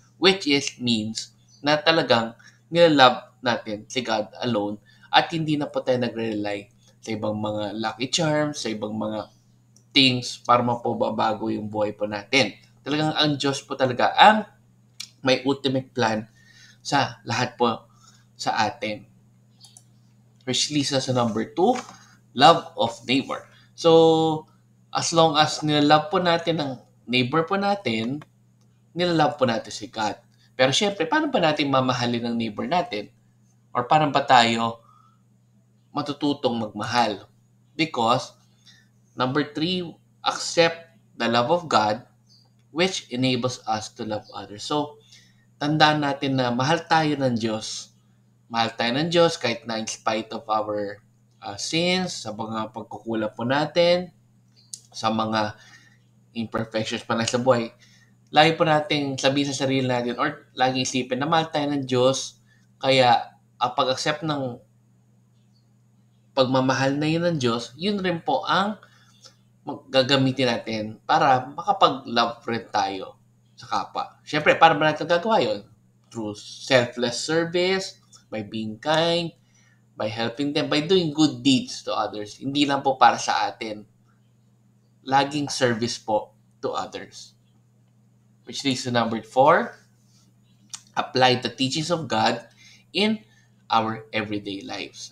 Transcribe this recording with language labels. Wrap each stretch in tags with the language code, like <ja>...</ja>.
<en>Which is means</en> <tl>na talagang nilalove natin si God alone at hindi na po tayo nagre-rely sa ibang mga</tl> <en>lucky charms,</en> <tl>sa ibang mga things para mapababago yung buhay po natin. Talagang ang Diyos po talaga ang may</tl> <en>ultimate plan</en> <tl>sa lahat po sa atin.</tl> <en>Which leads us to number 2, love of neighbor.</en> <tl>So, as long as nilalove po natin ang neighbor po natin, nilalove po natin si God. Pero syempre, paano ba natin mamahalin ang neighbor natin? Or paano ba tayo matututong magmahal?</tl> <en>Because, number 3, accept the love of God which enables us to love others.</en> <tl>So, tandaan natin na mahal tayo ng Diyos. Mahal tayo ng Diyos kahit na</tl> <en>in spite of our sins,</en> <tl>sa mga pagkukulang po natin, sa mga imperfections pa na sa buhay. Lagi po nating sabihin sa sarili natin or lagi isipin na mahal tayo ng Diyos. Kaya ang pag-accept ng pagmamahal na yun ng Diyos, yun rin po ang gagamitin natin para makapag-love rin tayo sa kapwa. Siyempre, para ba natin gagawa yun?</tl> <en>Through selfless service, by being kind, by helping them, by doing good deeds to others.</en> <tl>Hindi lang po para sa atin. Laging service po</tl> <en>to others. Which leads to number 4, apply the teachings of God in our everyday lives.</en>